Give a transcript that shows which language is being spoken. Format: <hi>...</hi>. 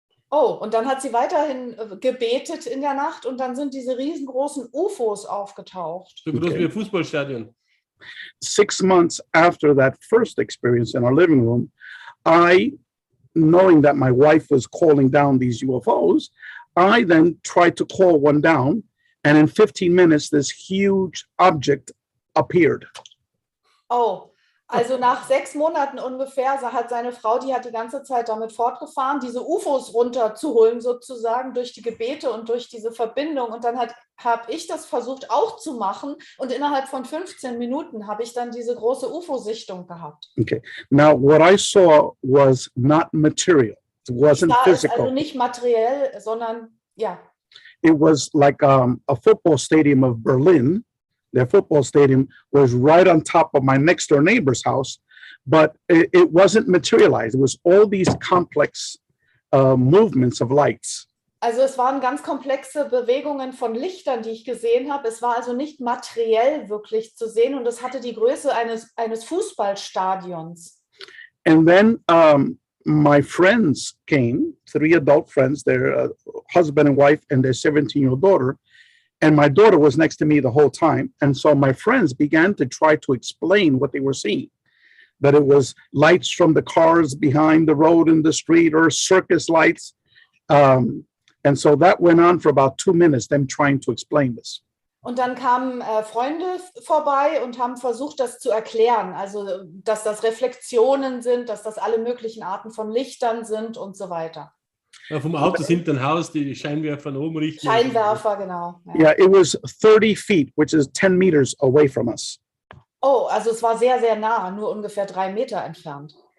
<de>Oh, und dann hat sie weiterhin gebetet in der Nacht und dann sind diese riesengroßen UFOs aufgetaucht. So groß wie ein Fußballstadion.</de> <en>6 months after that first experience in our living room, I, knowing that my wife was calling down these UFOs, I then tried to call one down, and in 15 minutes, this huge object appeared.</en> <de>Oh, also nach 6 Monaten ungefähr hat seine Frau, die hat die ganze Zeit damit fortgefahren, diese UFOs runterzuholen sozusagen durch die Gebete und durch diese Verbindung. Und dann habe ich das versucht auch zu machen und innerhalb von 15 Minuten habe ich dann diese große UFO-Sichtung gehabt.</de> <en>Okay. Now, what I saw was not material. It wasn't physical.</en> <de>Also nicht materiell, sondern ja.</de> <en>It was like a football stadium of Berlin. Their football stadium was right on top of my next door neighbor's house, but it wasn't materialized. It was all these complex movements of lights.</en> <de>Also es waren ganz komplexe Bewegungen von Lichtern, die ich gesehen habe. Es war also nicht materiell wirklich zu sehen und es hatte die Größe eines Fußballstadions.</de> <en>And then my friends came, 3 adult friends, their husband and wife and their 17-year-old daughter, And my daughter was next to me the whole time. And so my friends began to try to explain what they were seeing, that it was lights from the cars behind the road in the street or circus lights. And so that went on for about 2 minutes, them trying to explain this.</en> <de>Und dann kamen Freunde vorbei und haben versucht, das zu erklären. Also, dass das Reflexionen sind, dass das alle möglichen Arten von Lichtern sind und so weiter. Ja, vom Auto hinter dem Haus, die Scheinwerfer nach oben richten. Scheinwerfer, genau. Ja.</de> <en>Yeah, it was 30 feet, which is 10 meters away from us.</en> <de>Oh, also es war sehr, sehr nah, nur ungefähr 3 Meter entfernt.</de>